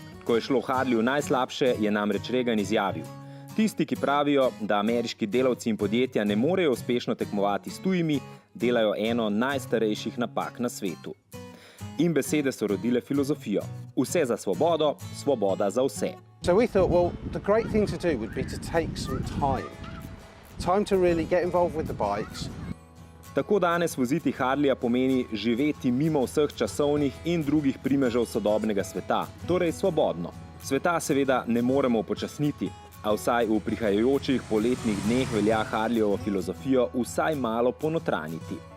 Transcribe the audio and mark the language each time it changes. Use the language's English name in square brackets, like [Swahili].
[Slovenian] Ko je šlo Harleyju najslabše, je namreč Reagan izjavil: "Tisti, ki pravijo, da ameriški delavci in podjetja ne morejo uspešno tekmovati s tujimi, delajo eno najstarejših napak na svetu." In besede so rodile filozofijo. Vse za svobodo, svoboda za vse. [English] So we thought, well, the great thing to do would be to take some time. Time to really get involved with the bikes. [Slovenian] Tako danes voziti Harleyja pomeni živeti mimo vseh časovnih in drugih primežev sodobnega sveta, torej svobodno. Sveta seveda ne moremo upočasniti, a vsaj v prihajajočih poletnih dneh velja Harleyjevo filozofijo vsaj malo ponotraniti.